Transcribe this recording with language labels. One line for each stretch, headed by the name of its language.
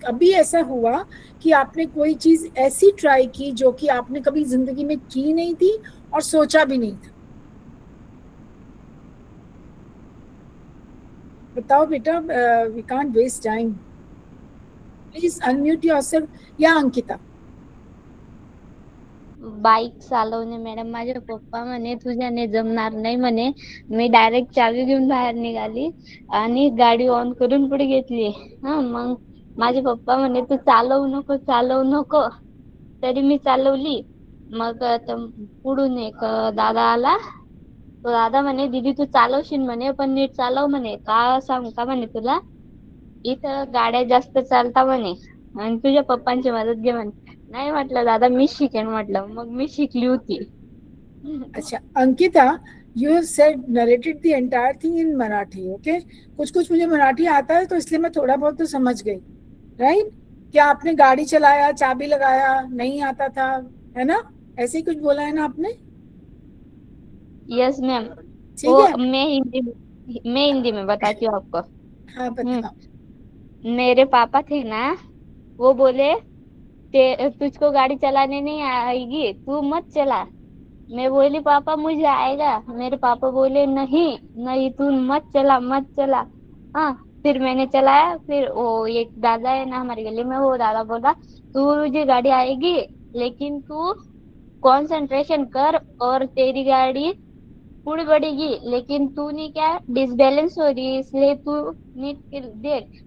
Hindi: कभी ऐसा हुआ कि आपने कोई चीज ऐसी ट्राई की जो कि आपने कभी जिंदगी में की नहीं थी और सोचा भी नहीं था? बताओ बेटा,
English: We can't waste time. Please unmute yourself.
Marathi: या अंकिता? बाईक चालवणे मॅडम. माझे पप्पा म्हणे तुझ्याने जमणार नाही म्हणे. मी डायरेक्ट चावी घेऊन बाहेर निघाली आणि गाडी ऑन करून पुढे घेतली. मग माझे पप्पा म्हणे तू चालवू नको. तरी मी चालवली. मग पुढून एक दादा आला. तो दादा म्हणे दीदी तू चालवशील म्हणे, पण नीट चालव म्हणे. का सांगू का म्हणे तुला, इथं गाड्या जास्त चालता म्हणे आणि तुझ्या पप्पांची मदत घे म्हणे. नाही म्हटलं दादा मी शिकेन म्हटलं. मग मी शिकली होती.
English: अच्छा Ankita, you have said narrated the entire thing in Marathi.
Hindi: Okay, कुछ मुझे मराठी आता है तो इसलिए मैं थोड़ा बहुत तो समझ गई. राइट? क्या आपने गाड़ी चलाया, चाबी लगाया, नहीं आता था, है ना? ऐसे ही कुछ बोला है ना आपने?
English: Yes ma'am.
Hindi: ठीक है, मैं हिंदी में बताती हूँ आपको. हाँ बताओ. मेरे पापा थे ना, वो बोले तुझको गाड़ी चलाने नहीं आएगी, तू मत चला. मैं बोली पापा मुझे आएगा. मेरे पापा बोले नहीं तू मत चला. हाँ, फिर मैंने चलाया. फिर वो एक दादा है ना हमारी गली में, वो दादा बोला तुझे गाड़ी आएगी लेकिन तू कंसंट्रेशन कर और तेरी गाड़ी पुढे बढ़ेगी. लेकिन तू नहीं क्या डिसबैलेंस हो रही है, इसलिए तू नीट देख.